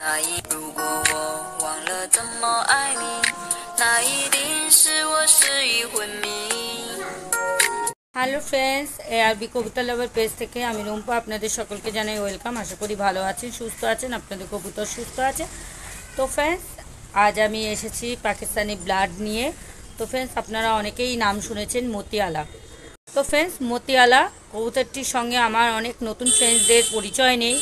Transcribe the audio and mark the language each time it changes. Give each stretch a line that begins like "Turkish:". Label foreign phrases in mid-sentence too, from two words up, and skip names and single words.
Chinese: 阿姨，如果我忘了怎么爱你，那一定是我失忆昏迷。
English: hello friends,
Bangla: এআরবি কবুতর লাভার পেজ থেকে আমি রুম্পা আপনাদের সকলকে জানাই ওয়েলকাম। আশা করি ভালো আছেন, সুস্থ আছেন, আপনাদের কবুতর সুস্থ আছে। তো ফ্রেন্ডস, আজ আমি এসেছি পাকিস্তানি ব্লাড নিয়ে। তো ফ্রেন্ডস, আপনারা অনেকেই নাম শুনেছেন মতিয়ালা। তো ফ্রেন্ডস, মতিয়ালা কবুতরটির সঙ্গে আমার অনেক নতুন ফ্রেন্ডসদের পরিচয় নেই।